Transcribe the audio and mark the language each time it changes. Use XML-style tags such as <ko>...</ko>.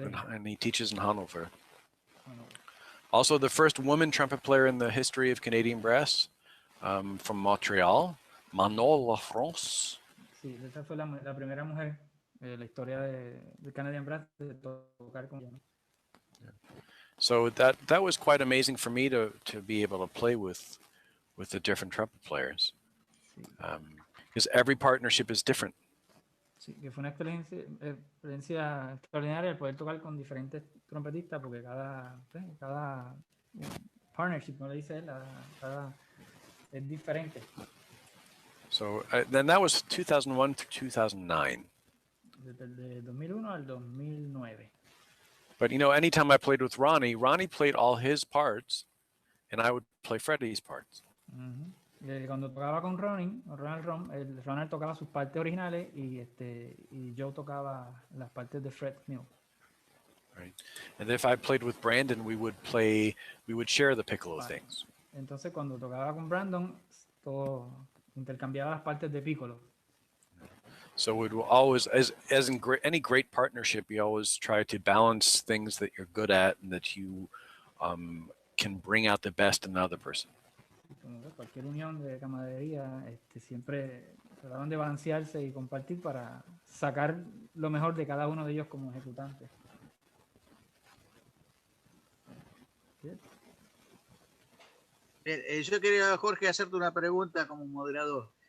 <en>And he teaches in Hanover. Also, the first woman trumpet player in the history of Canadian brass, from Montreal, Manon Lafrance.</en> <es>Sí, esa fue la primera mujer en la historia de Canadian brass de tocar con ella, ¿no?</es> <en>So that was quite amazing for me to be able to play with the different trumpet players, because every partnership is different.</en> <es>Sí, que fue una experiencia extraordinaria el poder tocar con diferentes trompetistas, porque cada partnership, como le dice él, cada es diferente.</es> <en>So then that was 2001 to 2009.</en> <es>Desde el 2001 al 2009.</es> <en>But you know, anytime I played with Ronnie played all his parts, and I would play Freddie's parts.</en> <es>Cuando tocaba con Ronald tocaba sus partes originales y yo tocaba las partes de Fred Mill.</es> <en>Right. And if I played with Brandon, we would share the piccolo things.</en> <es>Entonces cuando tocaba con Brandon, todo intercambiaba las partes de piccolo.</es> <en>So it will always, as in any great partnership, you always try to balance things that you're good at and that you can bring out the best in the other person.</en> <es>Como cualquier unión de camaradería, siempre trataban de balancearse y compartir para sacar lo mejor de cada uno de ellos como ejecutante. Yo quería, Jorge, hacerte una pregunta como moderador.</es>